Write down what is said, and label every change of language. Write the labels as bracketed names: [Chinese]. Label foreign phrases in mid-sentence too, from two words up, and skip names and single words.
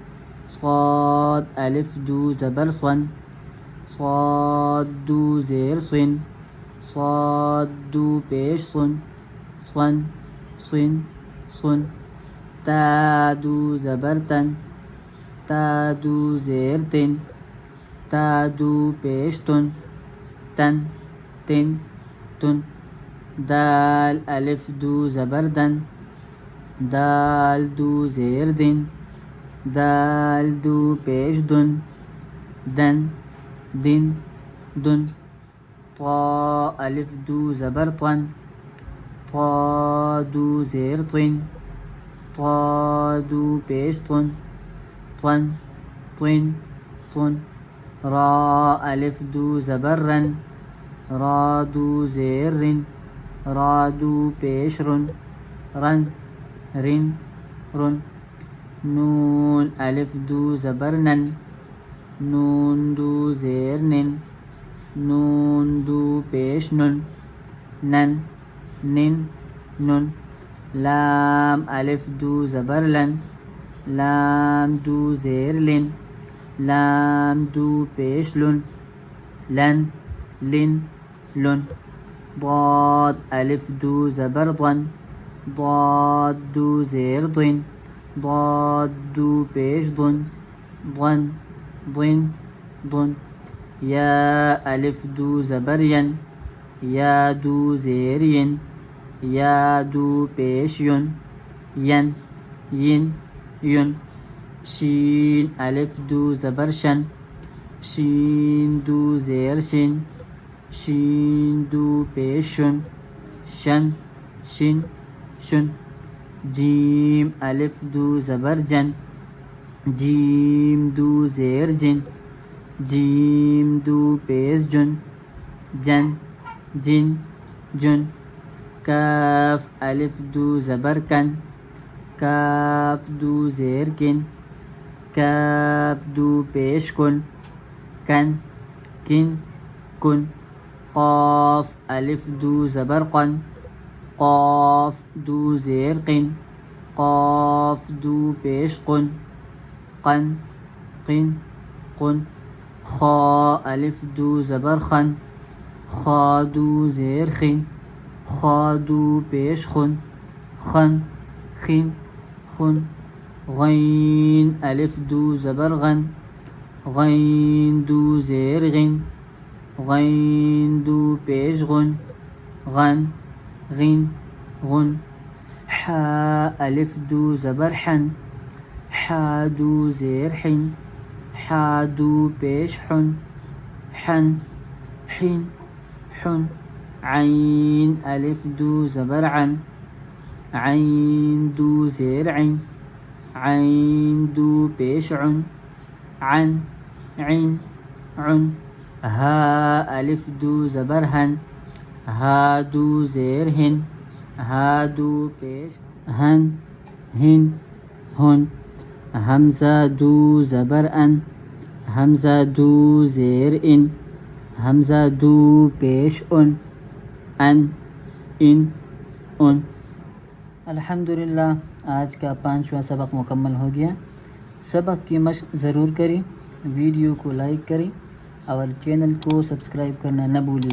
[Urdu] صاد الف دو زبر صن، صاد دو زیر صن، صاد دو پیش صن، صن، صن، صن۔ تا دو زبر تن، تا دو زیر تن، تا دو پیش تن، تن، تن، تن۔ دال الف دو زبر دن، دال دو زیر دن، دال دو پیش دن، دن، دن، دن۔ طا الف دو زبر طن، طا دو زیر طن، طا دو پیش طن، طن، طن، طن۔ را الف دو زبر رن، را دو زیر رن، را دو پیش رن، رن، رن، رن۔ نون الف دو زبر نن، نون دو زیر نن، نون دو پیش نن، نن، نن، نن۔ لام الف دو زبر لن، لام دو زیر لن، لام دو پیش لن، لن، لن، لن۔ ضاد الف دو زبر ضن، ضاد دو زیر ضن، ضاد دو پیش ضن، ضن، ضن، ضن۔ یا الف دو زبر ین، یا دو زیر ین، یا دو پیش یون، ین ین یون. شین الف دو زبر شن، شین دو زیر شن، شین دو پیش شن، شن شن شن. جیم الف دو زبر جن، جیم دو زیر جن، جیم دو پیش جن، جن جن جن. کاف الف دو زبر کن، کاف دو زیر کن، کاف دو پیش کن، کن کن کن. قاف الف دو زبر قن، قاف دو زیر قن، قاف دو پیش قن، قن قن قن. خا الف دو زبر خن، خا دو زیر خن، خا دو پیش خن، خن خن خن. غین الف دو زبر غن، غین دو زیر غن، غین دو پیش غن، غن غن غن. حا الف دو زبر حن، حا دو زیر حن، حا دو پیش حن، حن حن حن. عین الف دو زبر عن، عین دو زیر عین، عین دو پیش عن، عن عن عن. ہا الف دو زبر ہن، ہا دو زیر ہن، ہا دو پیش ہن، ہن ہن. حمزہ دو زبر ان، حمزہ دو زیر ان، حمزہ دو پیش ان، ان ان ان. الحمدللہ آج کا 5واں سبق مکمل ہو گیا. سبق کی مشق ضرور کریں، ویڈیو کو لائک کریں اور چینل کو سبسکرائب کرنا نہ بھولیں.